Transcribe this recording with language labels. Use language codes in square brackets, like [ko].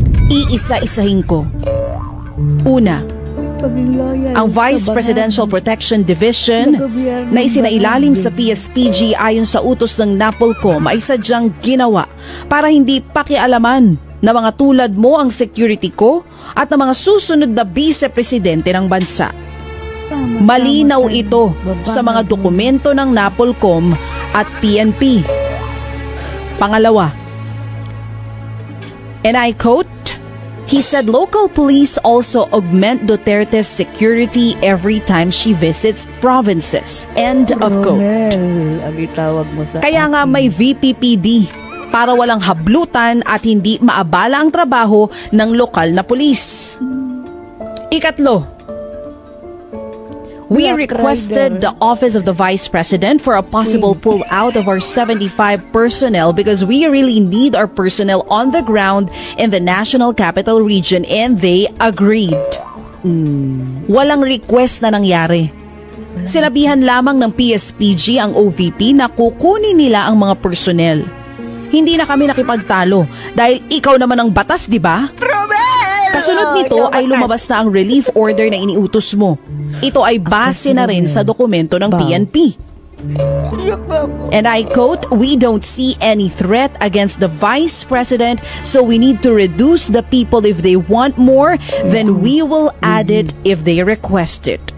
[tl] Iisa-isahin ko. Una, ang Vice Presidential Protection Division na isinailalim sa PSPG ayon sa utos ng NAPOLCOM ay sadyang ginawa para hindi pakialaman na mga tulad mo ang security ko at ng mga susunod na vice-presidente ng bansa. Malinaw ito sa mga dokumento ng NAPOLCOM at PNP. Pangalawa, [en] and I quote, he said local police also augment Duterte's security every time she visits provinces. End of quote. [tl] Romel, ang itawag mo sa Kaya nga may VPPD para walang hablutan at hindi maabala ang trabaho ng lokal na pulis. Ikatlo, [en] we requested the Office of the Vice President for a possible pull-out of our 75 personnel because we really need our personnel on the ground in the National Capital Region, and they agreed. [tl] Walang request na nangyari. Sinabihan lamang ng PSPG ang OVP na kukunin nila ang mga personnel. Hindi na kami nakipagtalo dahil ikaw naman ang batas, di ba? Kasunod nito ay lumabas na ang relief order na iniutos mo. Ito ay base na rin sa dokumento ng PNP. [en] And I quote, we don't see any threat against the Vice President, so we need to reduce the people if they want more, then we will add it if they request it.